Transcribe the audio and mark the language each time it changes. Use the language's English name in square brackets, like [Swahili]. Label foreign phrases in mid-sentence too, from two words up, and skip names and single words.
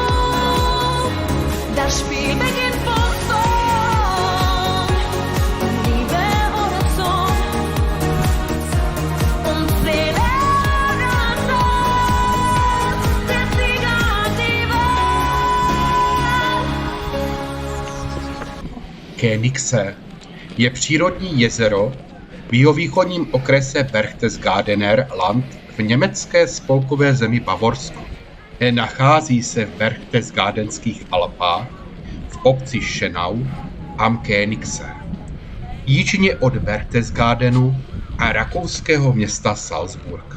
[German] Das Spiel beginnt von vorn, Liebe oder Zorn, und Seele oder Tod, der Sieger hat die Wahl. [Czech] Koenigsee je přírodní jezero v jihovýchodním okrese Berchtesgadener Land v německé spolkové zemi Bavorsko. Nachází se v Berchtesgadenských Alpách v obci Schönau am Koenigsee, jižně od Berchtesgadenu a rakouského města Salzburg.